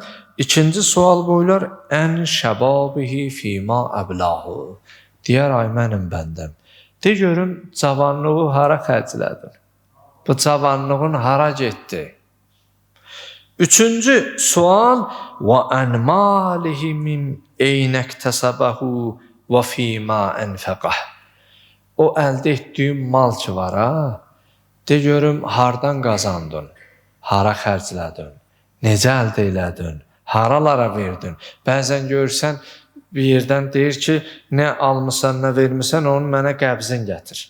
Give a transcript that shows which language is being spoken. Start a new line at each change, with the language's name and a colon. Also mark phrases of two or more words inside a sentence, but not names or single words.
Azerbaijani: İkinci sual bu olar,
Arabic: عن شبابه فيما أبلاه.
Azerbaijani: Deyər, ay mənim bəndəm. De görüm, cavanlığı hara xərclədin? Bu cavanlığın hara getdi? Üçüncü sual,
Arabic: وَاَنْ مَالِهِ مِنْ اَيْنَ اَكْتَسَبَهُ وَفِيمَا اَنْفَقَهُ.
Azerbaijani: O əldə etdiyin mal ki var, de görüm, hardan qazandın, hara xərclədin, necə əldə elədin, haralara verdin. Bəzən görürsən, bir yerdən deyir ki, nə almısan, nə vermirsən, onu mənə qəbzin gətir.